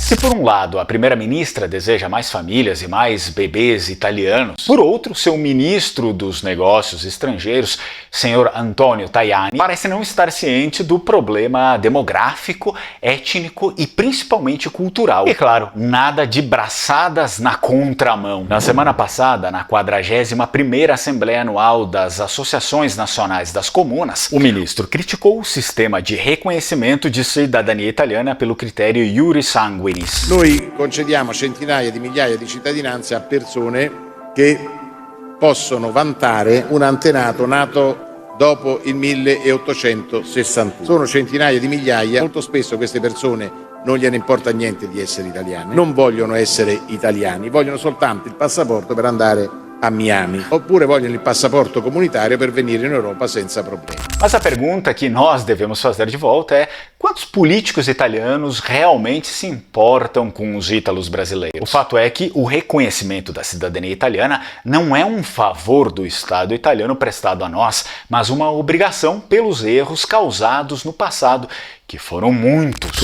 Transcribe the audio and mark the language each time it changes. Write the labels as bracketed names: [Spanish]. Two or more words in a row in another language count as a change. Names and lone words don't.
[Portuguese] Se por um lado a primeira-ministra deseja mais famílias e mais bebês italianos, por outro, seu ministro dos negócios estrangeiros, senhor Antonio Tajani, parece não estar ciente do problema demográfico, étnico e principalmente cultural. E claro, nada de braçadas na contramão. Na semana passada, na 41ª Assembleia Anual das Associações Nacionais das Comunas, o ministro criticou o sistema de reconhecimento de cidadania italiana pelo critério [Latin] iuris sanguinis. [Italian] Noi concediamo centinaia di migliaia di cittadinanze a persone che possono vantare un antenato nato dopo il 1861. Sono centinaia di migliaia, molto spesso queste persone non gliene importa niente di essere italiane, non vogliono essere italiani, vogliono soltanto il passaporto per andare a Miami, oppure vogliono il passaporto comunitário per venire in Europa senza problemi. [Portuguese] Mas a pergunta que nós devemos fazer de volta é: quantos políticos italianos realmente se importam com os ítalos brasileiros? O fato é que o reconhecimento da cidadania italiana não é um favor do Estado italiano prestado a nós, mas uma obrigação pelos erros causados no passado, que foram muitos.